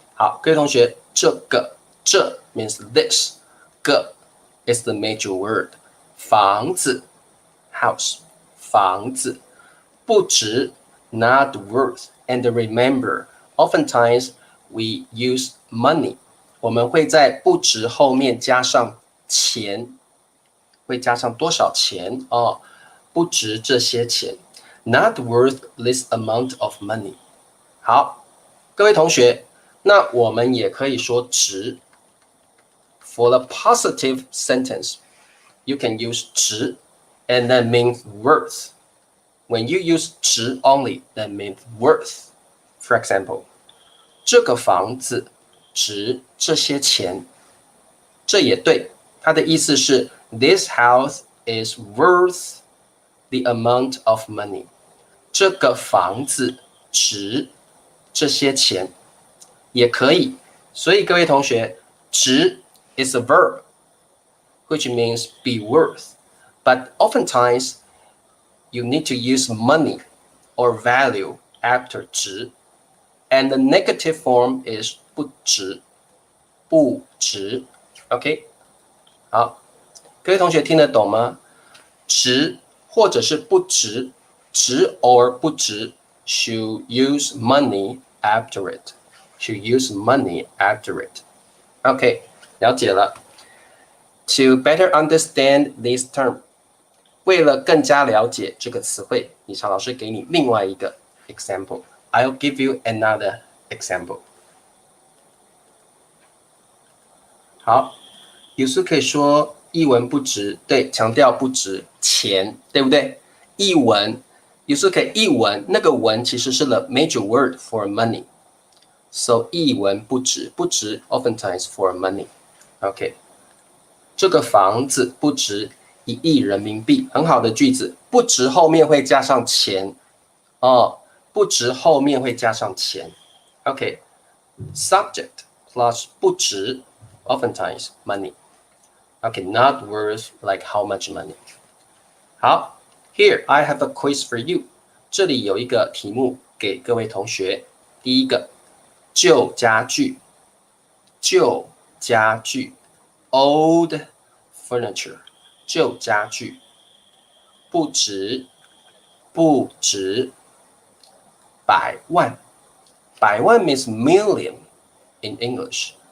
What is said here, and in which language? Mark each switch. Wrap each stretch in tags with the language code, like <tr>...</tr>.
<zh>好，各位同学，这</zh> <en>means this， 个 is the major word， 房子 house 房子。不值 not worth, and remember, oftentimes we use money.</en> <zh>我们会在不值后面加上钱，会加上多少钱哦？不值这些钱 ，</zh> <en>not worth this amount of money.</en> <zh>好，各位同学，那我们也可以说值。</zh> <en>For the positive sentence, you can use 值 and that means worth.When you use 值 only, that means worth. For example,</en> <zh>这个房子值这些钱，这也对。它的意思是</zh> <en>This house is worth the amount of money。</en> <zh>这个房子值这些钱，也可以。所以各位同学，</zh> <en>值 is a verb, which means be worth. But oftentimes, you need to use money or value after 值。 And the negative form is 不值，不值。</en> <zh>OK， 好，各位同学听得懂吗？值或者是不值，</zh> <en>值 or 不值 should use money after it. Should use money after it.</en> <zh>OK， 了解了。</zh> <en>To better understand this term，</en> <zh>为了更加了解这个词汇，李超老师给你另外一个</zh> <en>example。I'll give you another example.</en> <zh>好，有时可以说一文不值，对，强调不值钱，对不对？一文，有时可以一文，那个文其实是</zh> <en>the major word for money. So 一文不值，不值 oftentimes for money.</en> <zh>OK， 这个房子不值1亿人民币，很好的句子，不值后面会加上钱哦。不值后面会加上钱</zh> <en>，OK， subject plus 不值 oftentimes money， OK， not worth like how much money。好 ，Here I have a quiz for you，</en> <zh>这里有一个题目给各位同学。第一个，旧家具，旧家具 ，</zh> <en>old furniture，</en> <zh>旧家具，不值，不值。</zh> <en>百万，百万 means million in English。</en>